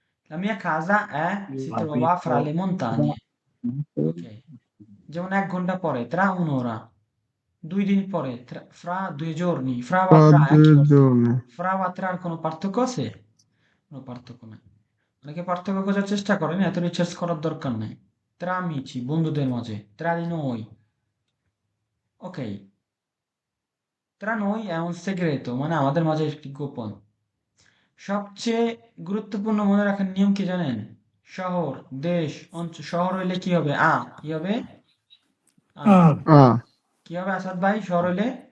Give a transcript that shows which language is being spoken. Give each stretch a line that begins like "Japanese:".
Italian: La mia casa si trova fra le montagne. Ok.
Bangla: যেমন 1 ঘন্টা পরে,
Italian: tra un'ora,
Bangla: 2 দিন পরে,
Italian: fra 2 giorni,
Bangla: fra বা
Italian: tra tra
Bangla: একই 2 অর্থ।
Italian: giorni,
Bangla: fra বা tra কোনো পার্থক্য আছে? কোনো পার্থক্য নাই। অনেকে পার্থক্য খোঁজার চেষ্টা করেন, এত রিসার্চ করার দরকার নাই।
Italian: tra amici,
Bangla: বন্ধুদের মাঝে,
Italian: tra di noi. Ok. Tra noi è un segreto,
Bangla: মানে আমাদের মাঝে একটি গোপন। সবচেয়ে গুরুত্বপূর্ণ মনে রাখার নিয়ম কি জানেন? শহর, দেশ, অঞ্চল, শহর হইলে কি হবে? কি হবে? ah, কি হবে আসাদ ভাই, শহর হইলে?